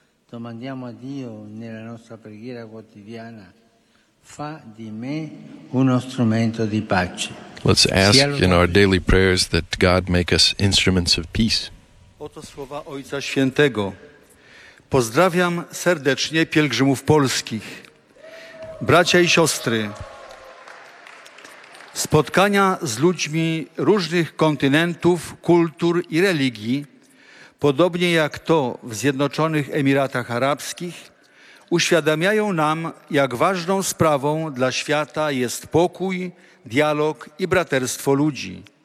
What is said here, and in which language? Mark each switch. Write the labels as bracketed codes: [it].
[it] Domandiamo a Dio nella nostra preghiera quotidiana, fa di me uno strumento di pace. [en] Let's ask in our daily prayers that God make us instruments of peace. [pl] Oto słowa Ojca Świętego. Pozdrawiam serdecznie pielgrzymów polskich. Bracia i siostry, spotkania z ludźmi różnych kontynentów, kultur i religii, podobnie jak to w Zjednoczonych Emiratach Arabskich, uświadamiają nam, jak ważną sprawą dla świata jest pokój, dialog i braterstwo ludzi.